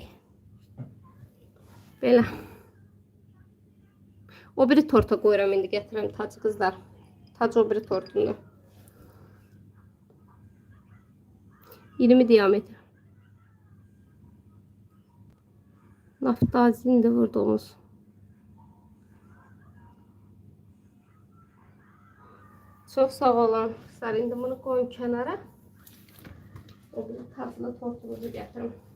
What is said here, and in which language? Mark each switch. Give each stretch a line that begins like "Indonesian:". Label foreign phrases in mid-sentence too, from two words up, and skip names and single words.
Azerbaijani: Belə. O biri torta qoyuram, indi gətirəm tacı qızlar. Tacı o biri tortunda. 20 diametr. Naftazin vurduğumuz.
Turkish: Çok sağ olun. İndi bunu koyun kenara. O bir tatlı tortumuzu getirin.